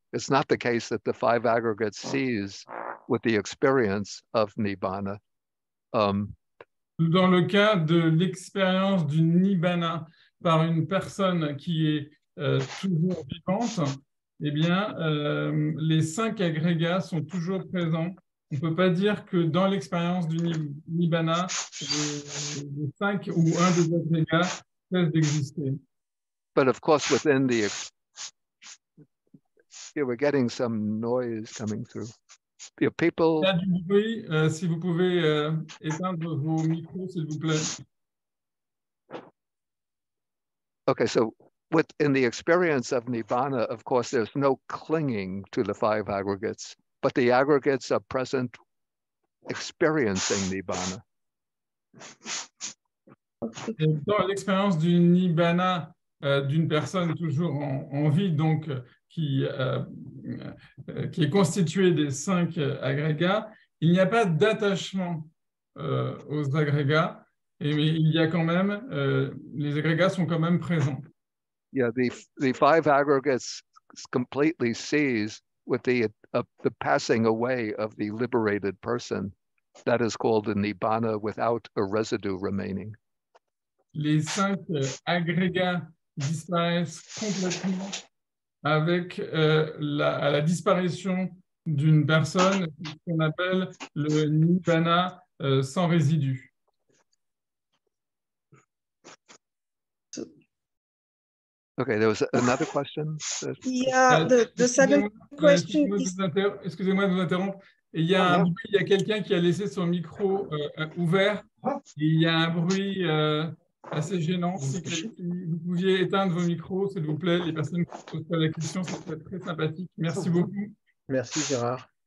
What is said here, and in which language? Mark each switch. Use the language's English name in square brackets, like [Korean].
[English] It's not the case that the 5 aggregates cease with the experience of Nibbana. [French] Dans le cas de l'expérience du Nibbana par une personne qui est toujours vivante, eh bien, les 5 agrégats sont toujours présents. On ne peut pas dire que dans l'expérience du Nibbana, les 5 ou un des agrégats cesse d'exister. [English] But of course, within the we're getting some noise coming through. People. [French] Il y a du bruit. Si vous pouvez éteindre vos micros, s'il vous plaît. [English] Okay, so within the experience of Nibbana, of course, there's no clinging to the 5 aggregates, but the aggregates are present experiencing Nibbana. [French] Dans l'expérience du Nibbana d'une personne toujours en vie, donc qui est constituée des 5 agrégats, il n'y a pas d'attachement aux agrégats, mais il y a quand même, les agrégats sont quand même présents. [English] Yeah, the 5 aggregates completely cease with the passing away of the liberated person. That is called the Nibbana without a residue remaining. [French] Les 5 agrégats disparaissent complètement avec à la disparition d'une personne, ce qu'on appelle le Nibbana sans résidu. [English] Okay, there was another question. Yeah, the second question is... [French] Excusez-moi de vous interrompre. Il y a il y a quelqu'un qui a laissé son micro ouvert. Et il y a un bruit assez gênant. Si vous pouviez éteindre vos micros, s'il vous plaît, les personnes qui posent pas la question, ça serait très sympathique. Merci beaucoup. Merci Gérard.